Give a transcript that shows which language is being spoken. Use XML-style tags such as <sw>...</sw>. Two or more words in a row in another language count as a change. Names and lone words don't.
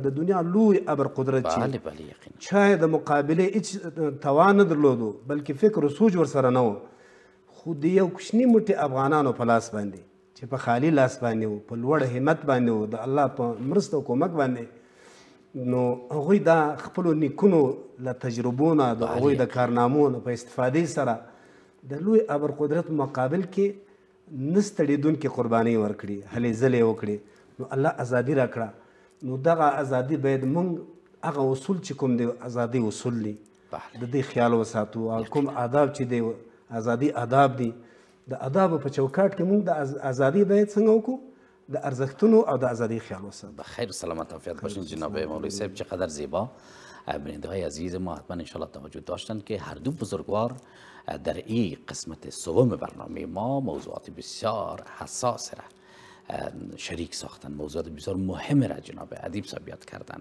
<ps>د دنیا لوی ابر قدرت چې چا یې د مقابلې هېڅ توان نه درلودو، بلکې فکر و سوچ ورسره نه و، خو د یو کوچني موټي افغانانو په لاس باندې چې په خالي لاس باندې و، په لوړ همت باندې و، د الله په مرسته او کومک باندې، نو هغوی دا خپلو نیکونو له تجربو نه، د هغوی د کارنامو نه په استفادې سره د لوی ابر قدرت مقابل کې نه ستړېدونکې قربانۍ ورکړي، هلې ځلې وکړي، نو الله ازادي راکړه. نو دغه ازادي باید موږ هغه اصول چې کوم دی ازادي اصول دي، د دې خیال وساتو. او کوم آداب چې دی ازادي آداب دي، د آدابو په چوکاټ کې موږ د ازادي باید څنګه وکړو، د ارزښتونو او د ازادي خیال وساتو.</ps> <fa>بخیر و سلامت و عافیت باشین جناب مولوی صاحب. چقدر زیبا. بیننده های عزیز ما حتما انشاءالله توجه داشتن که هر دو بزرگوار در این قسمت سوم برنامه ما موضوعات بسیار حساس را شریک ساختن، موضوعات بسیار مهم را جناب ادیب صاحب یاد کردن.</fa>